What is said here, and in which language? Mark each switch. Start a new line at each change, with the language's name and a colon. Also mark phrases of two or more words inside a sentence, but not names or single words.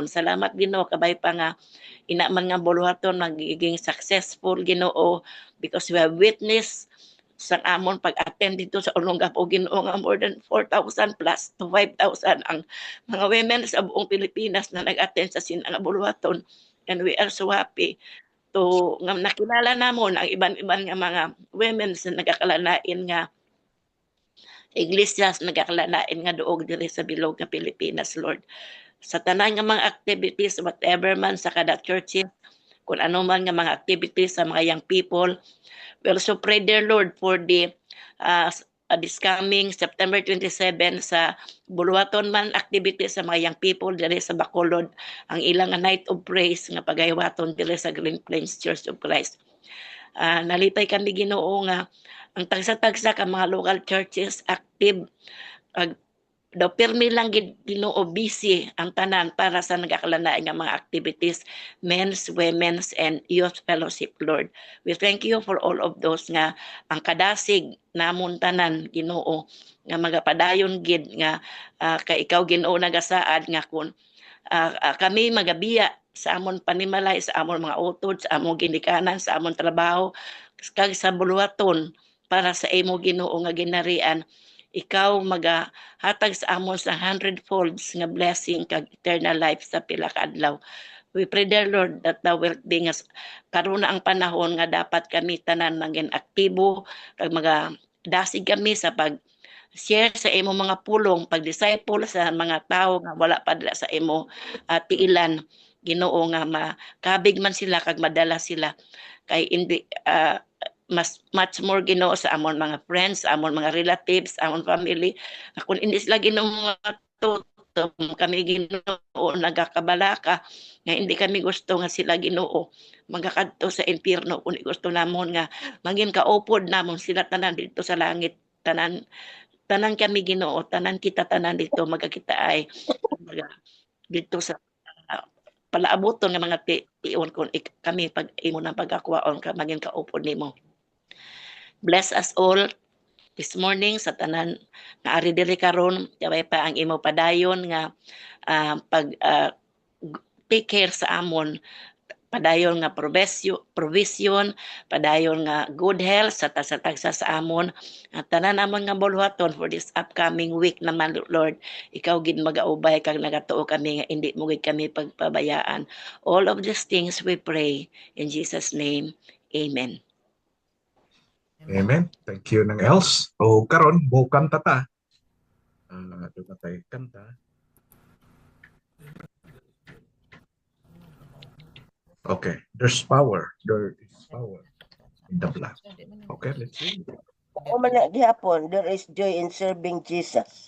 Hiligaynon: Salamat Ginoo kabay pa nga ina man nga buluhaton magiging successful Ginoo
English: because we have witness
Hiligaynon: sa amon pag-attend dito sa Olongapo Ginoo nga
English: more than
Hiligaynon: 4,000 plus to 5,000 ang mga women
Filipino: sa buong Pilipinas na
Hiligaynon: nag-attend sa sini nga buluhaton,
English: and we are so happy to
Hiligaynon: nga nakilala namon ang iban-iban nga mga women sa nagakalanain nga iglesias nagakalanain nga duog diri sa bilog nga Pilipinas, Lord. Sa tanan nga mga activities, whatever man sa kada churches,
Filipino: kung ano man
Hiligaynon: nga mga activities sa mga young people,
English: we also pray, dear Lord, for the this coming September 27
Hiligaynon: sa buluhaton man activities sa mga young people diri sa Bacolod, ang ilang
English: night of praise
Hiligaynon: nga pagaywaton diri sa Green Plains Church of Christ. Nalipay kami Ginoo nga ang tagsa-tagsa ka mga
English: local churches
Hiligaynon: active daw pirmi lang Ginoo busy ang tanan para sa nagakalanain nga mga activities,
English: men's, women's, and youth fellowship, Lord. We thank you for all of those
Hiligaynon: nga ang kadasig namon tanan Ginoo nga magapadayon gid nga kay ikaw Ginoo nagasaad nga kun kami magabiya sa amon panimalay, sa amon mga utod, sa amon ginikanan, sa amon trabaho kag sa buluhaton para sa imo Ginoo nga ginarian, ikaw magahatag sa amon sa 100-folds nga blessing kag
English: eternal life
Hiligaynon: sa pila ka adlaw.
English: We pray, dear Lord, that thou wilt be
Hiligaynon: nga karon na ang panahon nga dapat kami tanan maging aktibo kag magadasig kami sa pag-share sa imo mga pulong, pag-disciple sa mga tao nga wala pa dila sa imo tiilan Ginoo, nga makabig man sila kag madala sila kay
English: much more
Hiligaynon: Ginoo sa amon mga friends, amon mga relatives, amon family.
Filipino: Kung hindi sila
Hiligaynon: Ginoo mga tutom, kami Ginoo nagakabalaka nga
Filipino: hindi kami
Hiligaynon: gusto nga sila Ginoo magakadto sa impyerno, kung gusto namon nga maging kaupod namon sila tanan
Filipino: dito sa langit,
Hiligaynon: tanan kami Ginoo, tanan kita tanan dito magakita ay dito sa palaabuton nga mga tion kung kami pag imo na pagakwaon ka maging kaupod nimo.
English: Bless us all this morning
Hiligaynon: sa tanan nga ari diri karon, kabay pa ang imo padayon nga
English: take care
Hiligaynon: sa amon, padayon nga provision, padayon nga
English: good health
Hiligaynon: sa tagsa sa amon, at tanan namon nga buluhaton
English: for this upcoming week
Hiligaynon: naman, Lord. Ikaw gid magaubay kag nagatuo kami nga
Filipino: hindi mo
Hiligaynon: gid kami pagpabayaan.
English: All of these things we pray in Jesus name. Amen. Amen. Thank you nang else.
Hiligaynon: O karon mo kanta ta.
Filipino: Doon tayo
Hiligaynon: kanta.
English: Okay, there's power. There is power in the blood. Okay, let's see. Gihapon, there is joy in serving Jesus.